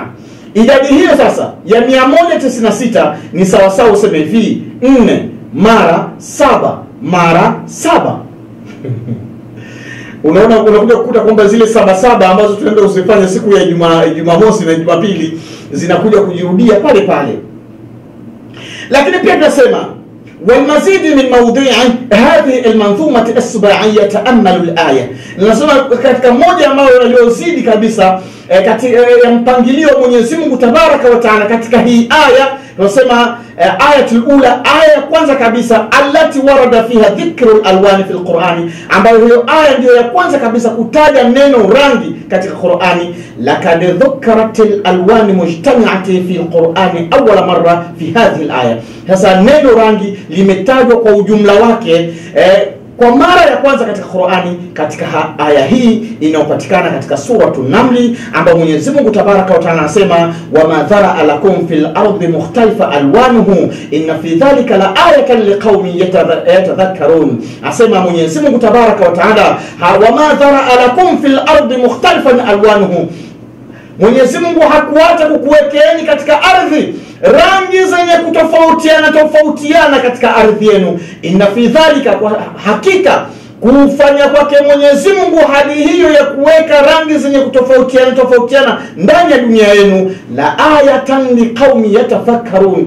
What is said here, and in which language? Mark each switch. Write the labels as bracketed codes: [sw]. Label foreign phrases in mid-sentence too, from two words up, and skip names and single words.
[sw] Idadi hiyo sasa ya 196 ni sawa sawa useme hivi 4 mara 7. Unaona, unakuja kukuta kwamba zile 7 ambazo tunaenda usifanye siku ya Jumamosi na Jumapili zinakuja kujirudia pale. Lakini pia tunasema [ar] والمزيد من موضوع هذه المنظومه السباعيه تاملوا الايه. [sw] Nasema katika moja ambayo iliyozidi kabisa katika mpangilio Mwenyezi Mungu [ar] تبارك وتعالى [sw] katika hii aya, tunasema [ar] الآية الأولى, [sw] aya ya kwanza kabisa, [ar] التي ورد فيها ذكر الألوان في القرآن, [sw] ambayo hiyo aya ndio ya kwanza kabisa kutaja neno rangi katika Qur'ani. [ar] لقد ذكرت الألوان مجتمعة في القرآن أول مرة في هذه الآية. [sw] Sasa neno rangi limetajwa kwa ujumla wake kwa mara ya kwanza katika Qur'ani katika aya hii inayopatikana katika Suratun Naml, ambapo Mwenyezi Mungu [ar] تبارك وتعالى [sw] anasema [ar] وما ذرأ لكم في الأرض مختلفا ألوانه إن في ذلك لآية لقوم يتذكرون. [sw] Asema Mwenyezi Mungu [ar] تبارك وتعالى وما ذرأ لكم في الأرض مختلفا ألوانه, [sw] Mwenyezi Mungu hakuacha kukuwekeeni katika ardhi rangi zenye kutofautiana katika ardhi yenu. [ar] إن في ذلك, [sw] kwa hakika kufanya kwake Mwenyezi Mungu hali hiyo ya kuweka rangi zenye kutofautiana ndani ya dunia yenu, [ar] لآية لقوم يتفكرون.